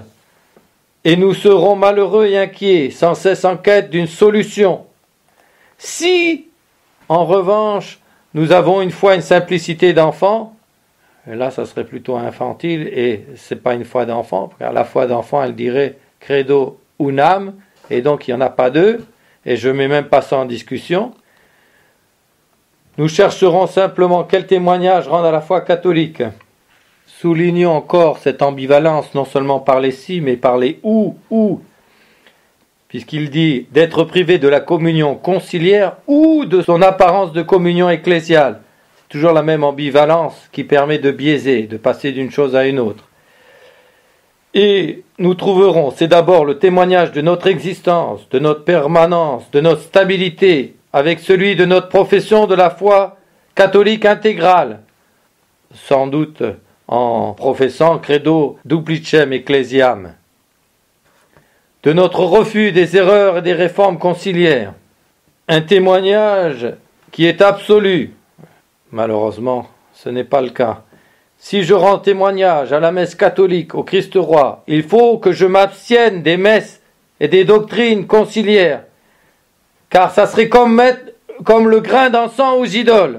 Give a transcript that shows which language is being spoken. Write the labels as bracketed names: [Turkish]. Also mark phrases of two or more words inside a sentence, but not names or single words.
[French] Et nous serons malheureux et inquiets, sans cesse en quête d'une solution. Si, en revanche, nous avons une foi une simplicité d'enfant, Là, ça serait plutôt infantile et c'est pas une foi d'enfant, car la foi d'enfant, elle dirait [Latin] credo unam, [French] et donc il n'y en a pas deux, et je ne mets même pas ça en discussion. Nous chercherons simplement quel témoignage rendre à la foi catholique. Soulignons encore cette ambivalence, non seulement par les si, mais par les ou, puisqu'il dit d'être privé de la communion conciliaire ou de son apparence de communion ecclésiale. C'est toujours la même ambivalence qui permet de biaiser, de passer d'une chose à une autre. Et nous trouverons, c'est d'abord le témoignage de notre existence, de notre permanence, de notre stabilité, avec celui de notre profession de la foi catholique intégrale, sans doute en professant [Latin] credo duplicem ecclesiam, [French] de notre refus des erreurs et des réformes conciliaires, un témoignage qui est absolu. Malheureusement, ce n'est pas le cas. Si je rends témoignage à la messe catholique au Christ roi, il faut que je m'abstienne des messes et des doctrines conciliaires, car ça serait comme le grain d'encens aux idoles.